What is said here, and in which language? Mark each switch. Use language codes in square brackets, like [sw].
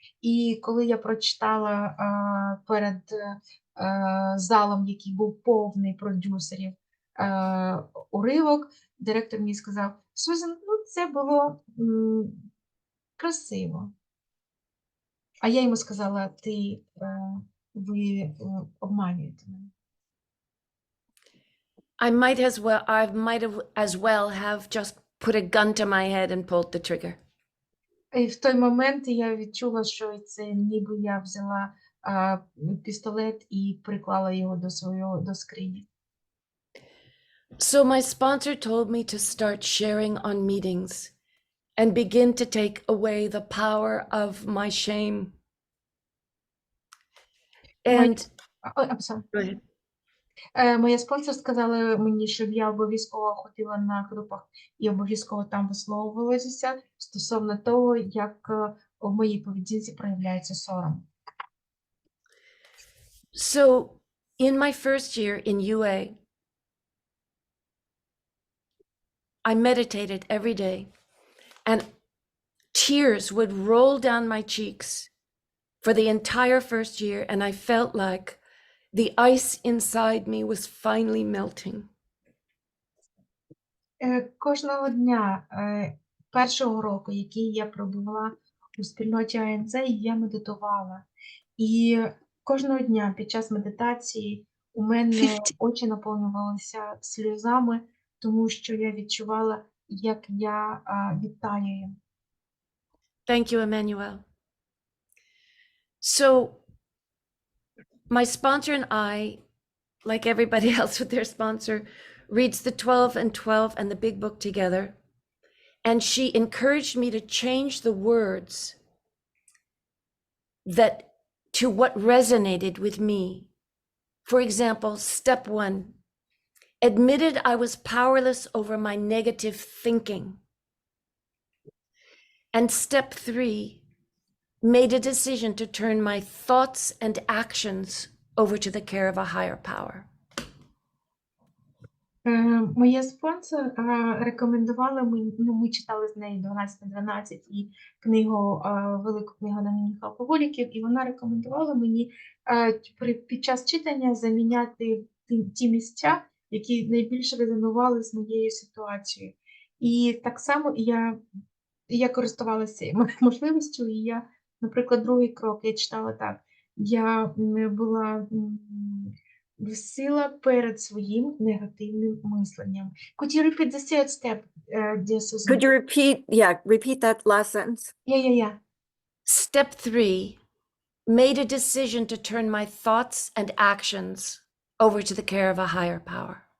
[uk] І коли я прочитала перед залом, який був повний продюсерів, уривок, директор мені сказав: Сюзан, ну це було красиво. А я йому сказала: ви обманюєте мене. [en] I might as well have just put a gun to my head and pulled the trigger. [uk] І в той момент я відчула, що це ніби я взяла пістолет і приклала його до скрині. [en] So my sponsor told me to start sharing on meetings and begin to take away the power of my shame. And I'm sorry. [uk] Моя спонсор сказала мені, щоб я обов'язково ходила на групах і обов'язково там висловлювалася стосовно того, як в моїй поведінці проявляється сором. [en] So in my first year in UA, I meditated every day, and tears would roll down my cheeks for the entire first year, and I felt like the ice inside me was finally melting. [uk] Кожного дня першого року, який я пробула у спільноті АНЦ, я медитувала. І кожного дня під час медитації у мене [en] 50, [uk] очі наповнювалися сльозами, тому що я відчувала, як я відтаюю. [en] Thank you, Emmanuel. So, my sponsor and I, like everybody else with their sponsor, reads the 12 and 12 and the big book together. And she encouraged me to change the words that to what resonated with me. For example, step 1, admitted I was powerless over my negative thinking. And step 3, made a decision to turn my thoughts and actions over to the care of a higher power. [uk] Моя спонсор рекомендувала мені, ну, ми читали з нею 12/12 і книгу, велику книгу анонімних алкоголіків, і вона рекомендувала мені під час читання заміняти ті місця, які найбільше резонували з моєю ситуацією. І так само я користувалася цією можливістю, і я, наприклад, другий крок я читала так. Я була безсила перед своїм негативним мисленням. [en] Could you repeat the third step, dear Susan? Could you repeat that last sentence? Yeah. Step 3, made a decision to turn my thoughts and actions over to the care of a higher power.